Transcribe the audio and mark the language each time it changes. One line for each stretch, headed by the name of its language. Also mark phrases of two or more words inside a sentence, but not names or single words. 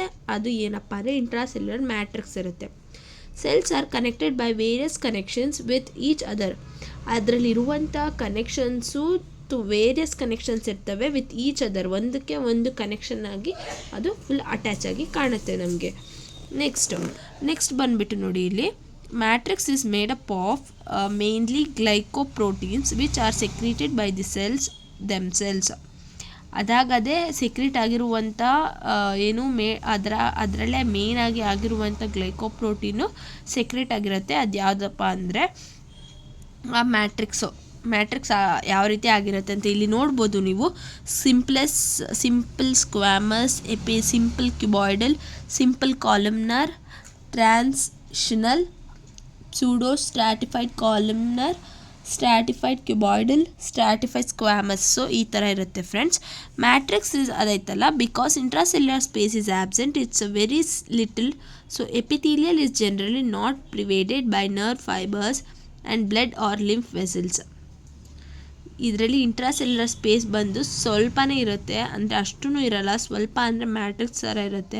Kannada: ಅದು ಏನಪ್ಪ ಅಂದರೆ
English: intracellular matrix ಇರುತ್ತೆ. cells are connected by various connections with each other.
Kannada: ಅದರಲ್ಲಿರುವಂಥ ಕನೆಕ್ಷನ್ಸು
English: various connections
Kannada: ಇರ್ತವೆ
English: with each other.
Kannada: ಒಂದಕ್ಕೆ ಒಂದು ಕನೆಕ್ಷನ್ ಆಗಿ ಅದು
English: full attach
Kannada: ಆಗಿ ಕಾಣುತ್ತೆ ನಮಗೆ. ನೆಕ್ಸ್ಟ್ ಬಂದುಬಿಟ್ಟು ನೋಡಿ, ಇಲ್ಲಿ
English: matrix is made up of mainly glycoproteins which are secreted by the cells themselves.
Kannada: ಅದಾಗದೇ ಸೆಕ್ರೆಟ್ ಆಗಿರುವಂಥ ಅದರಲ್ಲೇ ಮೇನ್ ಆಗಿ ಆಗಿರುವಂಥ ಗ್ಲೈಕೋಪ್ರೋಟೀನು ಸೆಕ್ರೆಟ್ ಆಗಿರುತ್ತೆ. ಅದು ಯಾವುದಪ್ಪ ಅಂದರೆ ಆ ಮ್ಯಾಟ್ರಿಕ್ಸ್ ಯಾವ ರೀತಿ ಆಗಿರುತ್ತೆ ಅಂತ ಇಲ್ಲಿ ನೋಡ್ಬೋದು ನೀವು.
English: simple squamous, simple cuboidal, simple columnar, transitional, pseudo stratified columnar, stratified cuboidal, stratified squamous.
Kannada: ಸೊ ಈ ಥರ ಇರುತ್ತೆ ಫ್ರೆಂಡ್ಸ್.
English: ಮ್ಯಾಟ್ರಿಕ್ಸ್ ಅದೈತಲ್ಲ, because intracellular space is absent, it's very little. so epithelial is generally not pervaded by nerve fibers and blood or lymph vessels.
Kannada: ಇದರಲ್ಲಿ
English: intracellular space
Kannada: ಬಂದು ಸ್ವಲ್ಪನೇ ಇರುತ್ತೆ, ಅಂದರೆ ಅಷ್ಟೂ ಇರಲ್ಲ, ಸ್ವಲ್ಪ ಅಂದರೆ ಮ್ಯಾಟ್ರಿಕ್ಸ್ ಥರ ಇರುತ್ತೆ.